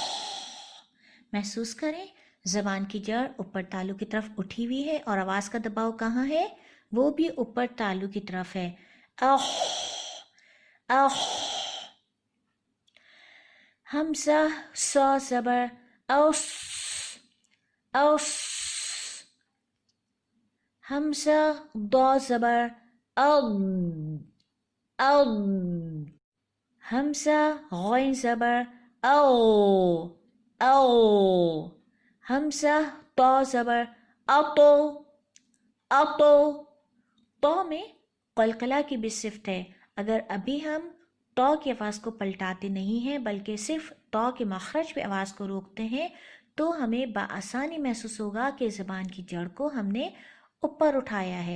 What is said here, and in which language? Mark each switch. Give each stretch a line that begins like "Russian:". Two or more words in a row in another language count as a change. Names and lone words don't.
Urdu: محسوس کریں زبان کی جڑ اوپر تالو کی طرف اٹھی ہوئی ہے اور آواز کا دباؤ کہاں ہے؟ وہ بھی اوپر تالو کی طرف ہے۔ اخ اخ۔ حمزہ صا زبر اوس اوس۔ حمزہ ضا زبر اض اض۔ حمزہ غین زبر او او۔ حمزہ طا زبر اطو اطو۔ طا میں قلقلہ کی بھی صفت ہے۔ اگر ابھی ہم طا کی آواز کو پلٹاتے نہیں ہیں بلکہ صرف طا کے مخرج پہ آواز کو روکتے ہیں تو ہمیں بآسانی محسوس ہوگا کہ زبان کی جڑ کو ہم نے اوپر اٹھایا ہے۔